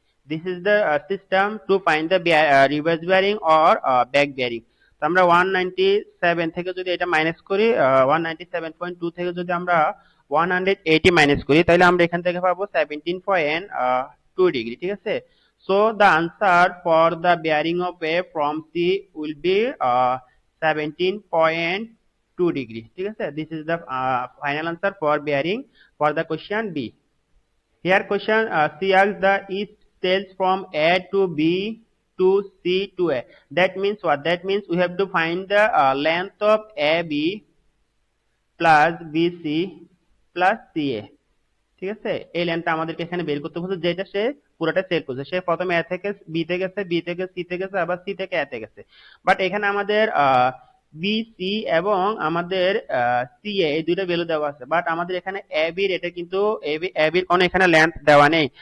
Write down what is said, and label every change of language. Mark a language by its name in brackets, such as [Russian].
[English] This is the system to find the reverse bearing or back bearing. [Bangla] তো আমরা 197 থেকে যদি এটা মাইনাস করি, 197.2 থেকে যদি আমরা 180 মাইনাস করি, তাহলে আমরা এখান থেকে পাবো 17.2 ডিগ্রি, ঠিক আছে। [English] So the answer for the bearing of A from C will be 17.2 degree, [Bangla] ঠিক আছে। [English] This is the final answer for bearing for the question B. Here question C asks the east tells from A to B to C to A. That means what? That means we have to find the length of AB plus BC plus CA, [Bangla] ঠিক আছে। এই লাইনটা আমাদেরকে এখানে বের করতে বলছে, যেটা সে পুরোটা সেট করছে। সে প্রথমে এ থেকে বি তে গেছে, বি থেকে সি তে গেছে, আবার সি থেকে এ তে গেছে। বাট এখানে আমাদের বি সি এবং আমাদের সি এ এই দুইটা ভ্যালু দেওয়া আছে, বাট আমাদের এখানে এ বি এর এটা কিন্তু এ বির কোনো এখানে লেন্থ দেওয়া নেই।